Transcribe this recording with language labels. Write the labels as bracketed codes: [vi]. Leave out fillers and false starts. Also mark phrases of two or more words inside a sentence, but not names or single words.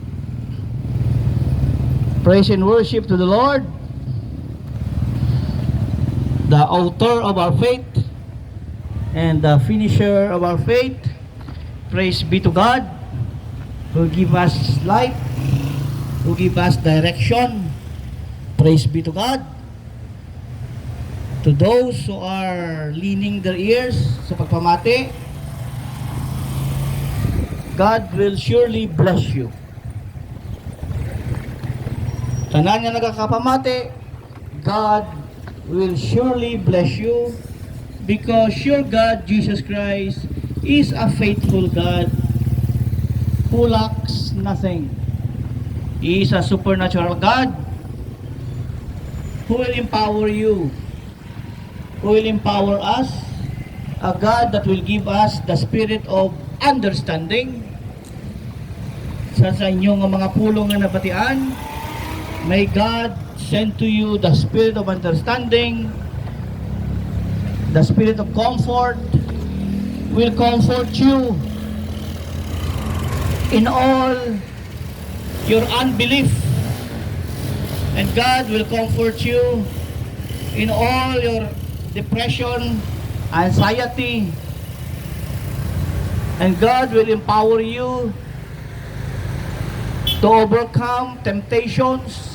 [en] Praise and worship to the Lord, the author of our faith and the finisher of our faith. Praise be to God, who give us light, who give us direction. Praise be to God. To those who are leaning their ears [hil] sa pagpamati, [en] God will surely bless you. [hil] Tanan nga nagkakapamati, [en] God will surely bless you because your God, Jesus Christ, is a faithful God who lacks nothing. He is a supernatural God who will empower you, who will empower us, a God that will give us the spirit of understanding. [hil] Sa inyong mga pulong na nabatian, [en] may God send to you the spirit of understanding, the spirit of comfort, will comfort you in all your unbelief, and God will comfort you in all your depression, anxiety, and God will empower you to overcome temptations.